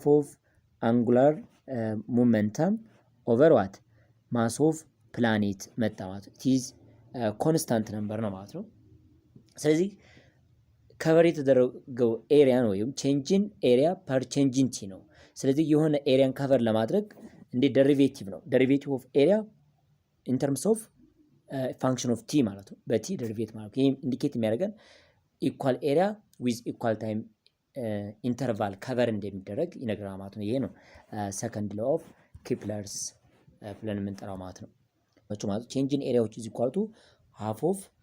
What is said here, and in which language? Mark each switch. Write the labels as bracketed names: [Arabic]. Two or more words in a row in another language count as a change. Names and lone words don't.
[English] of angular momentum over what mass of planet [Amharic] መጣ ማለት ነው። [English] it is constant number [Amharic] ነው ማለት ነው። ስለዚህ ከቨር የተደረገው ኤሪያ ነው ወይም [English] change in area per change in t [Amharic] ነው። ስለዚህ የሆነ ኤሪያን ከቨር ለማድረግ እንደ ደሪቬቲቭ ነው። [English] derivative of area in terms of function of t [Amharic] ማለት ነው። በቲ ደሪቬት ማለት ነው። ይሄ ኢንዲኬት የሚያደርገን [English] equal area with equal time interval [Amharic] ከቨር እንደሚደረግ ይነግራል ማለት ነው። ይሄ ነው [English] second law of Keplers [Amharic] ብለን የምንጠራው ማለት ነው። ማለት ቼንጅን ኤሪያዎች [English] is equal to half of